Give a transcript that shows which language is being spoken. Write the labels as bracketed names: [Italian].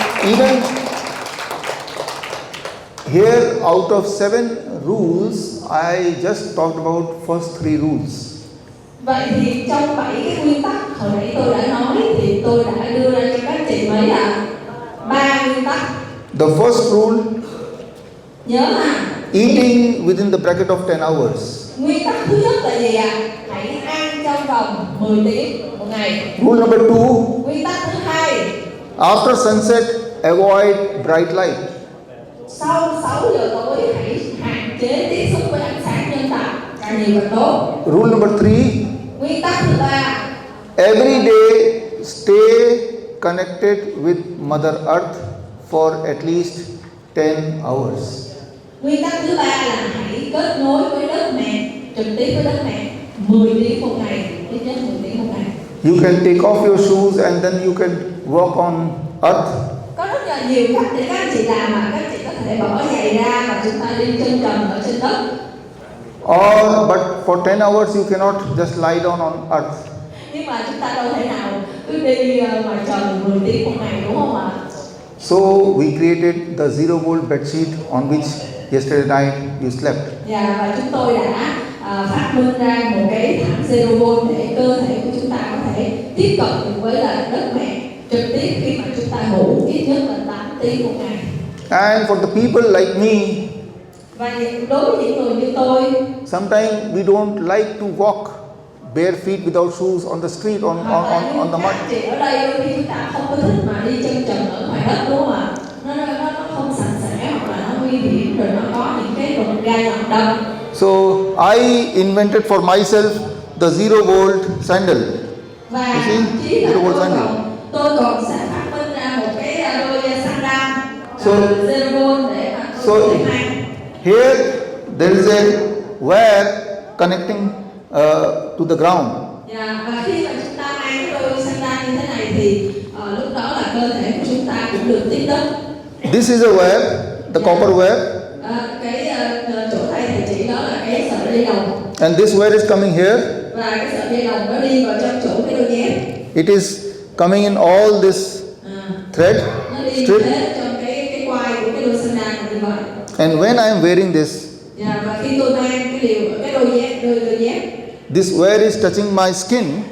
[English] Even here, out of 7 rules, I just talked about first 3 rules. [Vietnamese] Vậy thì trong 7 cái nguyên tắc hồi nãy tôi đã nói thì tôi đã đưa ra cho các anh chị mấy là 3 nguyên tắc. [English] The first rule, [Vietnamese] Nhớ là [English] eating within the bracket of 10 hours. [Vietnamese] nguyên tắc thứ nhất là gì ạ? Hãy ăn trong vòng 10 tiếng một ngày. [English] Rule number 2, [Vietnamese] Nguyên tắc thứ hai, [English] after sunset, avoid bright light. [Vietnamese] sau 6 giờ tối hãy hạn chế tiếp xúc với ánh sáng nhân tạo càng nhiều càng tốt. [English] Rule number 3, [Vietnamese] Nguyên tắc thứ ba, [English] every day stay connected with Mother Earth for at least 10 hours. [Vietnamese] Nguyên tắc thứ ba là hãy kết nối với đất mẹ, trực tiếp với đất mẹ 10 tiếng một ngày, ít nhất 10 tiếng một ngày. [English] You can take off your shoes and then you can walk on earth. [Vietnamese] Có rất là nhiều cách để các anh chị làm mà các anh chị có thể bỏ giày ra và chúng ta đi chân trần ở trên đất. [English] But for 10 hours you cannot just lie down on earth. [Vietnamese] Nhưng mà chúng ta đâu thể nào cứ đi ngoài trời 10 tiếng một ngày đúng không ạ? [English] So we created the zero volt bed sheet on which yesterday night you slept. [Vietnamese] Và chúng tôi đã phát minh ra một cái thảm zero volt để cơ thể của chúng ta có thể tiếp cận được với là đất mẹ trực tiếp khi mà chúng ta ngủ ít nhất là 8 tiếng một ngày. [English] And for the people like me, [Vietnamese] Và đối với những người như tôi, [English] sometimes we don't like to walk bare feet without shoes on the street on the mud. [Vietnamese] các chị ở đây đôi khi chúng ta không có thích mà đi chân trần ở ngoài đất đúng không ạ? Nó không sạch sẽ hoặc là nó nguy hiểm rồi nó có những cái vật gai nhọn đâm. [English] So I invented for myself the zero volt sandal. [Vietnamese] Và [English] You see? [Vietnamese] chỉ là [English] Zero volt sandal. [Vietnamese] tôi còn sẽ phát minh ra một cái đôi sandal [English] So- [Vietnamese] zero volt để mà [English] So [Vietnamese] tôi có thể mang. [English] here there is a where connecting to the ground. [Vietnamese] Và khi mà chúng ta mang cái đôi sandal như thế này thì lúc đó là cơ thể của chúng ta cũng được tiếp đất. [English] This is a web, the copper web, [Vietnamese] Cái chỗ này thì chỉ đó là cái sợi dây đồng. [English] and this wire is coming here. [Vietnamese] Và cái sợi dây đồng nó đi vào trong chỗ cái đôi dép. [English] It is coming in all this thread [Vietnamese] Nó đi [English] strip, [Vietnamese] hết trong cái quai của cái đôi sandal như vậy. [English] and when I am wearing this, [Vietnamese] Và khi tôi mang cái đôi dép, [English] this wire is touching my skin,